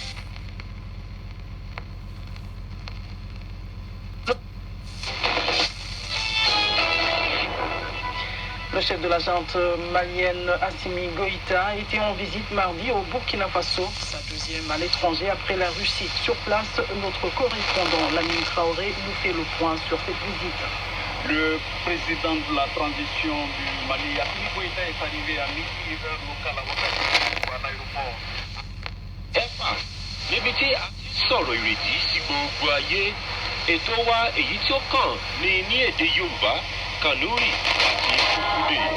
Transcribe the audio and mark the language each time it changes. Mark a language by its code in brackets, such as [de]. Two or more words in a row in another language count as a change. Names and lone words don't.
[fr] Le chef de la junte malienne Assimi Goïta était en visite mardi au Burkina Faso, sa deuxième à l'étranger après la Russie. Sur place, notre correspondant Lamine Traoré nous fait le point sur cette visite. Le président de la transition du Mali, Assimi Goïta, est arrivé à midi heure locale à Ouagadougou, à l'aéroport. [yo] Níbi tí a ti sọ̀rọ̀ ìrètí sí gbogbo ayé, ètò wa èyí tí ó kàn ní èdè Yorùbá, Kanuri àti Fufude.